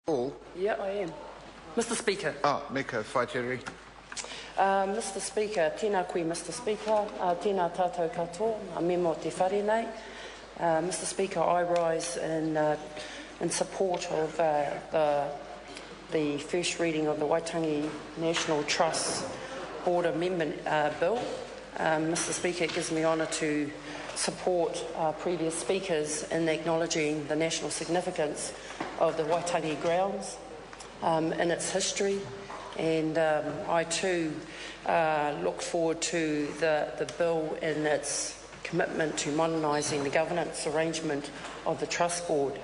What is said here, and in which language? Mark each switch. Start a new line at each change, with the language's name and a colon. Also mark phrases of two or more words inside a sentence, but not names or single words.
English: Paul? Yeah, I am. Mr. Speaker. Mika Whaiteri. Mr. Speaker,
Māori: tēnā koe,
English: Mr. Speaker,
Māori: tēnā tātou katoa, me mo te whare nei.
English: Mr. Speaker, I rise in support of the first reading of the Waitangi National Trust Board Amendment Bill. Mr. Speaker, it gives me honour to support previous speakers in acknowledging the national significance of the Waitangi grounds in its history, and I too look forward to the bill in its commitment to modernising the governance arrangement of the Trust Board.